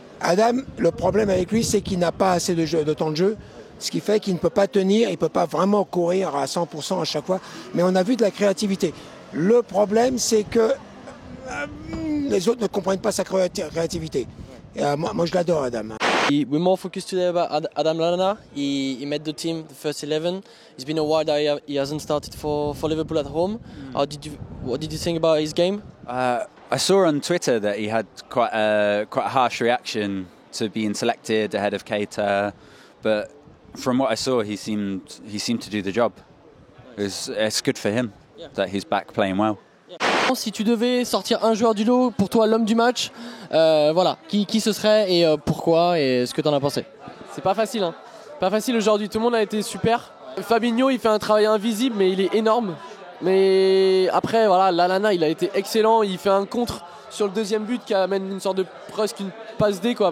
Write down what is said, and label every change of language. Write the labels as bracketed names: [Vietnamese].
[French] Adam, le problème avec lui, c'est qu'il n'a pas assez de temps de jeu. Ce qui fait qu'il ne peut pas tenir, il ne peut pas vraiment courir à 100% à chaque fois. Mais on a vu de la créativité. Le problème, c'est que les autres ne comprennent pas sa créativité. Moi, je l'adore, Adam. [English] We're more focused today about Adam Lallana. He made the team, the first 11. It's been a while that he hasn't started for Liverpool at home. What did you think about his game? I saw on Twitter that he had quite a harsh reaction to being selected ahead of Keita, but from what I saw, he seemed to do the job. It's good for him that he's back playing well. [French] Si tu devais sortir un joueur du lot, pour toi l'homme du match, voilà, qui ce serait et pourquoi et ce que tu en as pensé? C'est pas facile, hein. Pas facile aujourd'hui, tout le monde a été super. Fabinho, il fait un travail invisible, mais il est énorme. Mais après, voilà, Lallana, il a été excellent. Il fait un contre sur le deuxième but qui amène une sorte de presque une passe D, quoi.